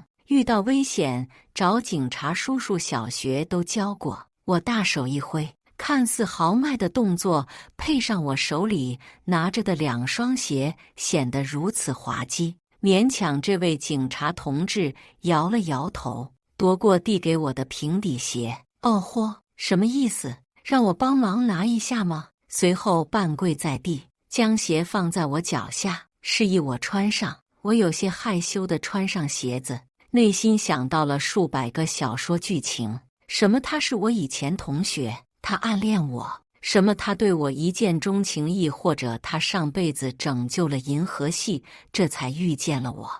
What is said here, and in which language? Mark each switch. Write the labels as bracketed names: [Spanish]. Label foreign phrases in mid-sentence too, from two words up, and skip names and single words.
[Chinese] 遇到危險找警察叔叔，小學都教過。我大手一揮，看似豪邁的動作，配上我手裡拿着的2雙鞋，顯得如此滑稽。勉強這位警察同志搖了搖頭，奪過遞給我的平底鞋。哦嚯，什麼意思？讓我幫忙拿一下嗎？隨後半跪在地，將鞋放在我腳下，示意我穿上。我有些害羞地穿上鞋子，內心想到了數百個小說劇情，什麼他是我以前同學，他暗戀我，什麼他對我一見鍾情意，或者他上輩子拯救了銀河系，這才遇見了我。